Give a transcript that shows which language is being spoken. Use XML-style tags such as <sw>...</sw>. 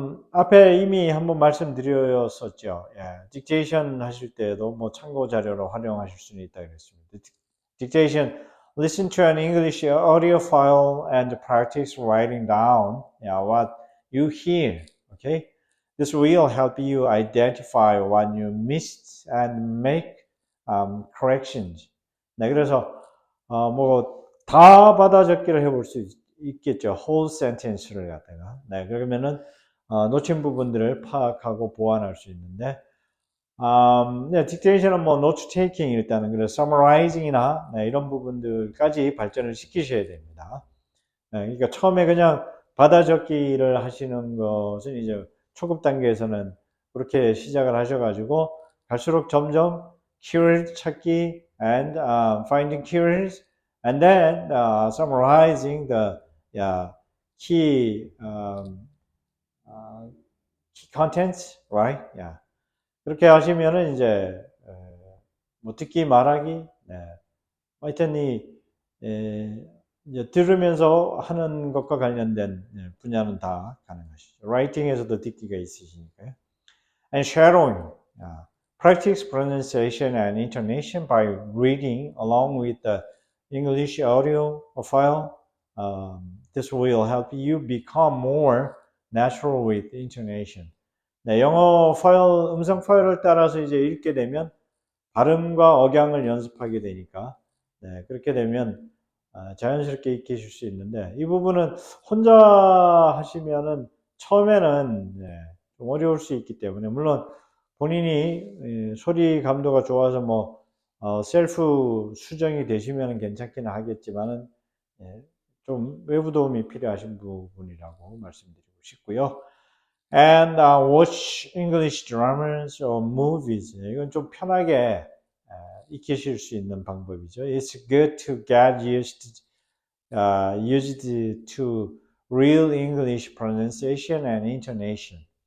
<ko>앞에 이미 한번 말씀드렸었죠. 딕테이션 하실 때도 뭐 참고 자료로 활용하실 수는 있다 그랬습니다.</ko> <en>Dictation, listen to an English audio file and practice writing down what you hear. Okay, this will help you identify what you missed and make corrections.</en> <ko>네, 그래서 뭐 다 받아 적기를 해볼 수 있겠죠. whole sentence를 갖다가. 네, 그러면은 놓친 부분들을 파악하고 보완할 수 있는데, 딕테이션은 뭐 노트 테이킹 일단은 그래서 summarizing이나 이런 부분들까지 발전을 시키셔야 됩니다. 그러니까 처음에 그냥 받아 적기를 하시는 것은 이제 초급 단계에서는 그렇게 시작을 하셔가지고 갈수록 점점 keyword 찾기</ko> <en>and finding keywords and then summarizing the key key contents, right?</en> <ko>그렇게 하시면은 이제 뭐 듣기 말하기, 하여튼 이제 들으면서 하는 것과 관련된 분야는 다 가능하시죠. 라이팅에서도 듣기가 있으시니까요.</ko> <en>And shadowing, practice pronunciation and intonation by reading along with the English audio file. This will help you become more natural with intonation.</en> <ko>영어 파일, 음성 파일을 따라서 이제 읽게 되면 발음과 억양을 연습하게 되니까 그렇게 되면 자연스럽게 익히실 수 있는데 이 부분은 혼자 하시면은 처음에는 좀 어려울 수 있기 때문에 물론 본인이 소리 감도가 좋아서 뭐 셀프 수정이 되시면 괜찮기는 하겠지만은 좀 외부 도움이 필요하신 부분이라고 말씀드리고 싶고요.</ko> <en>And watch English dramas or movies.</en> <ko>이건 좀 편하게 익히실 수 있는 방법이죠.</ko> <en>It's good to get used to real English pronunciation and intonation.</en>